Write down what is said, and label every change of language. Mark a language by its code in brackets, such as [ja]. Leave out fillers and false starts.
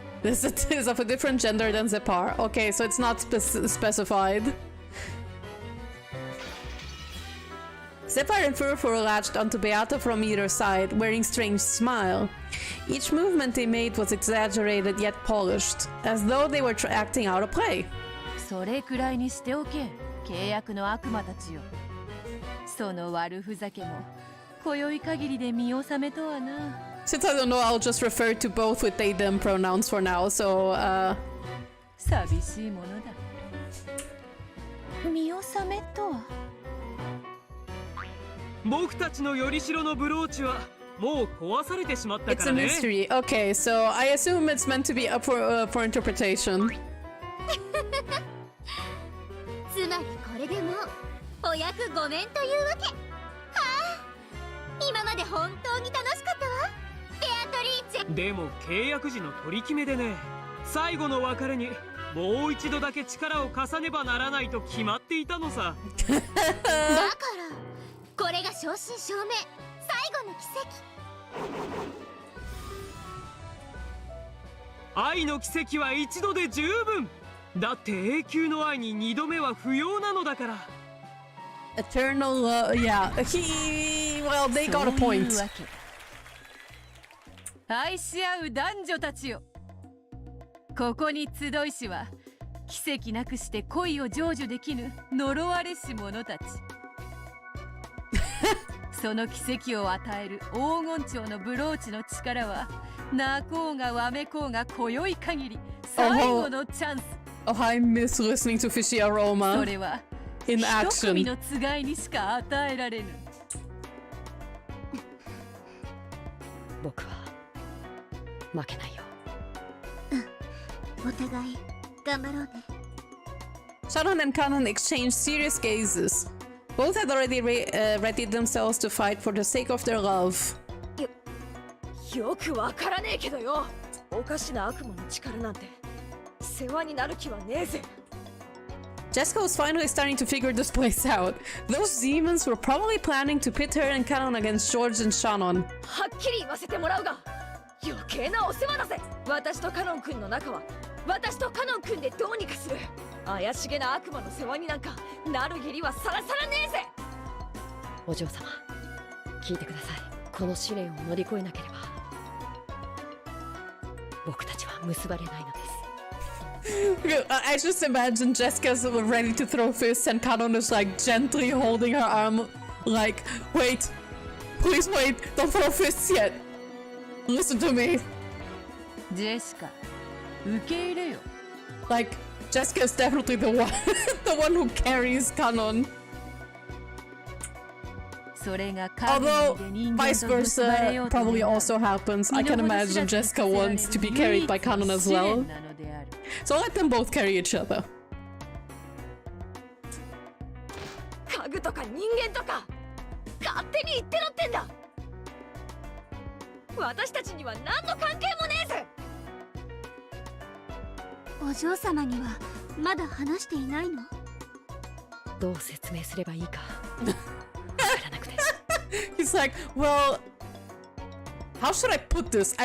[en] This is of a different gender than Zepar. Okay, so it's not specified. Zephyr and Furfur latched onto Beata from either side, wearing strange smile. Each movement they made was exaggerated yet polished, as though they were acting out a play. [ja] それくらいにしておけ、契約の悪魔たちよ。その悪ふざけも今宵限りで見納めとはな。 [en] Since I don't know, I'll just refer to both with they them pronouns for now, so [ja] 寂しいものだ。見納めとは。僕たちのよりしろのブローチはもう壊されてしまったからね。 [en] It's a mystery. Okay, so I assume it's meant to be up for interpretation. [ja] つまりこれでもお役御免というわけ。はあ、今まで本当に楽しかったわ、ベアトリーチェ。でも契約時の取り決めでね、最後の別れにもう一度だけ力を貸さねばならないと決まっていたのさ。だからこれが正真正銘最後の奇跡。愛の奇跡は一度で十分だって永久の愛に二度目は不要なのだから。 [en] Eternal love, yeah. Well, they got a point. [ja] 愛し合う男女たちよ。ここに集いしは奇跡なくして恋を成就できぬ呪われし者たち。その奇跡を与える黄金蝶のブローチの力は泣こうがわめこうが今宵限り最後のチャンス。 [en] Oh, I miss listening to Fishy Aroma [ja] それは [en] in [ja] 一 [en] action. [ja] 組のつがいにしか与えられぬ。僕は負けないよ。お互い頑張ろうね。 [en] Shannon and Kanan exchanged serious gazes. Both had already readied themselves to fight for the sake of their love. [ja] よくわからねえけどよ、おかしな悪魔の力なんて世話になる気はねえぜ。 [en] Jessica was finally starting to figure this place out. Those demons were probably planning to pit her and Canon against George and Shannon. [ja] はっきり言わせてもらうが、余計なお世話だぜ。私とカノン君の仲は私とカノン君でどうにかする。怪しげな悪魔の世話になんかなる義理はさらさらねえぜ。お嬢様、聞いてください。この試練を乗り越えなければ僕たちは結ばれないのです。 [en] I just imagine Jessica's ready to throw fists and Canon is like gently holding her arm like, wait, please wait, don't throw fists yet. Listen to me. [ja] Jessica, 受け入れよ。 [en] Like, Jessica is definitely the one, the one who carries Canon. Although, vice versa probably also happens. I can imagine Jessica wants to be carried by Canon as well. So let them both carry each other. [ja] 家具とか人間とか勝手に言ってろってんだ。私たちには何の関係もねえぜ。お嬢様にはまだ話していないの？どう説明すればいいか。 [en] He's like, well, how should I put this?